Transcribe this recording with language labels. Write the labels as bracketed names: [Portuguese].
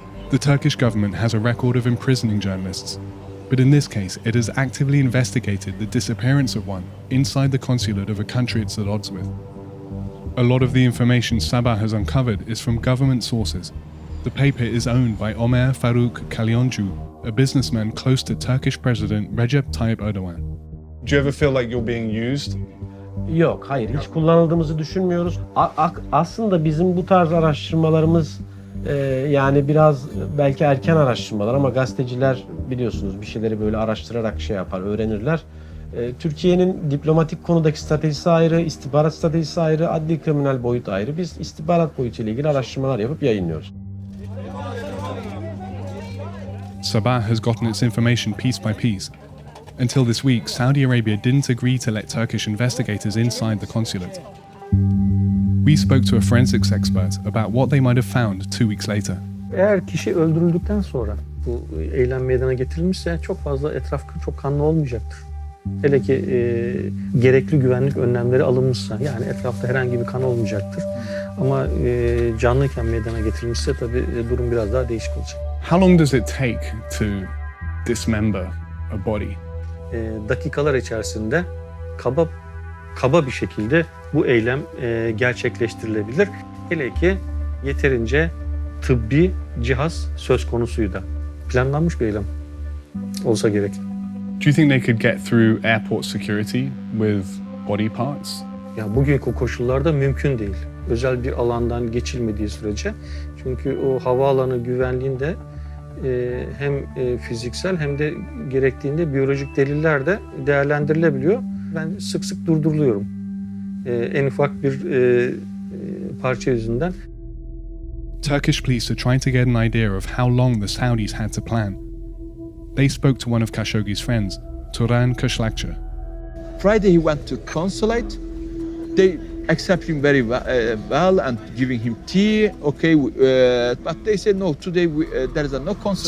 [English] The Turkish government has a record of imprisoning journalists, but in this case it has actively investigated the disappearance of one inside the consulate of a country it's at odds with. A lot of the information Sabah has uncovered is from government sources. The paper is owned by Ömer Faruk Kalyoncu, a businessman close to Turkish President Recep Tayyip Erdogan. Do you ever feel like you're being used? [Turkish] Yok, hayır. Hiç kullanıldığımızı düşünmüyoruz. Aslında bizim bu tarz araştırmalarımız yani biraz belki erken araştırmalar ama gazeteciler biliyorsunuz bir şeyleri böyle araştırarak şey yapar, öğrenirler. Türkiye'nin diplomatik konudaki stratejisi ayrı, istihbarat stratejisi ayrı, adli kriminal boyut ayrı. Biz istihbarat boyutuyla ilgili araştırmalar yapıp yayınlıyoruz. [English] Sabah has gotten its information piece by piece. Until this week, Saudi Arabia didn't agree to let Turkish investigators inside the consulate. We spoke to a forensics expert about what they might have found 2 weeks later. [Turkish] Eğer kişi öldürüldükten sonra bu eylem meydana getirilmişse çok fazla etraf çok kanlı olmayacaktır. Hele ki gerekli güvenlik önlemleri alınmışsa yani etrafta herhangi bir kan olmayacaktır. Ama canlıyken meydana getirilmişse tabii durum biraz daha değişik olacak. [English] How long does it take to dismember a body? [Turkish] Dakikalar içerisinde kaba bir şekilde bu eylem gerçekleştirilebilir. Hele ki yeterince tıbbi cihaz söz konusuydu. Planlanmış bir eylem olsa gerek. [English] Do you think they could get through airport security with body parts? [Turkish] Ya bugünkü koşullarda mümkün değil. Özel bir alandan geçilmediği sürece. Çünkü o havaalanı güvenliğinde hem fiziksel hem de gerektiğinde biyolojik deliller de değerlendirilebiliyor. Ben sık sık durduruluyorum. En ufak bir parça yüzünden. [English] Turkish police are trying to get an idea of how long the Saudis had to plan. They spoke to one of Khashoggi's friends, Turan Kışlakçı. Friday he went to consulate. They accept him very well and giving him tea. Okay, but they said no. Today there is no consulate.